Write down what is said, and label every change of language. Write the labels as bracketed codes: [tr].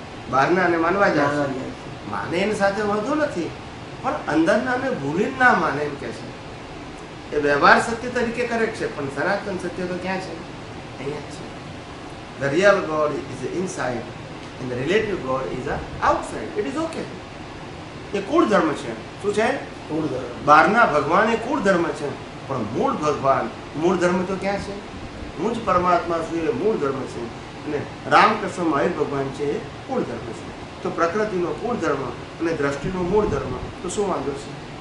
[gu] બહારનાને માનવા જાય છે, માને એની સાથે વાંધો નથી, પણ અંદરનાને ભૂલી ના માને એમ કે છે. એ વ્યવહાર સત્ય તરીકે કરેક્ટ છે, પણ સનાતન સત્ય તો ક્યાં છે? અહીંયા છે. [en] The real God is inside and the relative God is outside. It is okay. [gu] એ કુળ ધર્મ છે. શું છે? કુળ ધર્મ. બહારના ભગવાન એ કુળ ધર્મ છે, પણ મૂળ ભગવાન, મૂળ ધર્મ તો ક્યાં છે? હું જ પરમાત્મા છું, એ મૂળ ધર્મ છે. અને રામકૃષ્ણ મહાવીર ભગવાન છે, એ કુળ ધર્મ છે. તો પ્રકૃતિનો કુળ ધર્મ અને દ્રષ્ટિનો મૂળ ધર્મ, તો શું વાંધો છે?